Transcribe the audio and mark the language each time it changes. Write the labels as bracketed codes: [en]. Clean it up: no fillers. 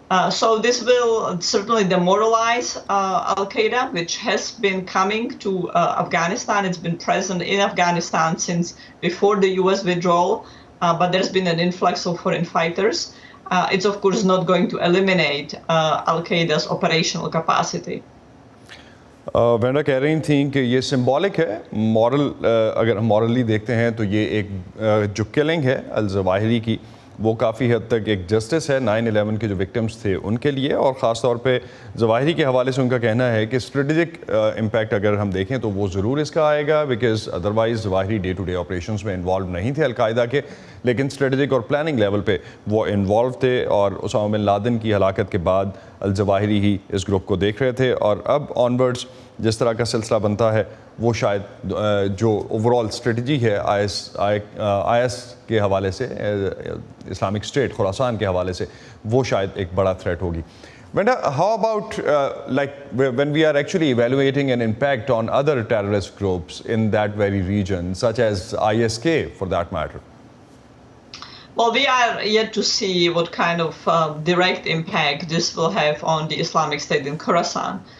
[en] So this will certainly demoralize Al-Qaeda, which has been coming to Afghanistan. It's been present in Afghanistan since before the US withdrawal, but there's been an influx of foreign fighters. It's of course not going to eliminate Al-Qaeda's operational capacity. [hi] Wanda कह रही थी कि ये symbolic है, moral अगर हम morally देखते हैं तो ये एक जो किलिंग है अल ज़वाहिरी की वो काफ़ी हद तक एक जस्टिस है 9/11 के जो विक्टिम्स थे उनके लिए, और ख़ास तौर पे ज़वाहिरी के हवाले से उनका कहना है कि स्ट्रेटजिक इम्पैक्ट अगर हम देखें तो वो ज़रूर इसका आएगा, because otherwise Zawahiri day to day operations में इन्वॉल्व नहीं थे अलकायदा के, लेकिन स्ट्रेटजिक और प्लानिंग लेवल पे वो इन्वॉल्व थे, और उसामा बिन लादेन की हलाकत के बाद अल ज़वाहिरी ही इस ग्रुप को देख रहे थे, और अब ऑनवर्ड्स जिस तरह का सिलसिला बनता है वो शायद जो ओवरऑल स्ट्रेटजी है IS के हवाले से, इस्लामिक स्टेट खुरासान के हवाले से, वो शायद एक बड़ा थ्रेट होगी। [en] Venda, how about like when we are actually evaluating an impact on other terrorist groups in that very region, such as ISK for that matter? Well, we are yet to see what kind of direct impact this will have on the Islamic State in Khorasan.